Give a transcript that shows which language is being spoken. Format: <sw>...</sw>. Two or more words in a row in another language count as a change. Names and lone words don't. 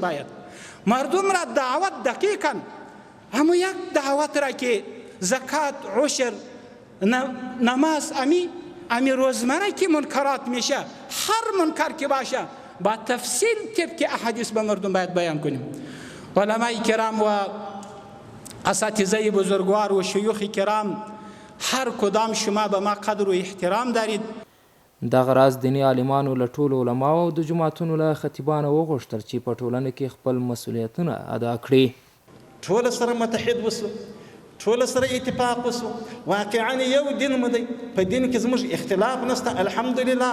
<fa>باید مردم را دعوت دقیقاً همون یک دعوت را که زکات، عشر، نماز، امی امی روزمره که منکرات میشه، هر منکر که باشه با تفصیل طبق احادیث به مردم باید بیان کنیم. علماء کرام و اساتذه بزرگوار و شیوخ کرام هر کدام شما به ما قدر و احترام دارید.</fa> <ps>دغه راز دیني عالمانو له ټولو علماو او د جوماتونو له خطیبانو وغوښتل چې په ټولنه کې خپل مسؤلیتونه ادا کړي. ټول سره متحد وسو، ټول سره اتفاق وسو. واقعا یو دین مو دی، په دین کې زموږ اختلاف نشته الحمدلله.</ps>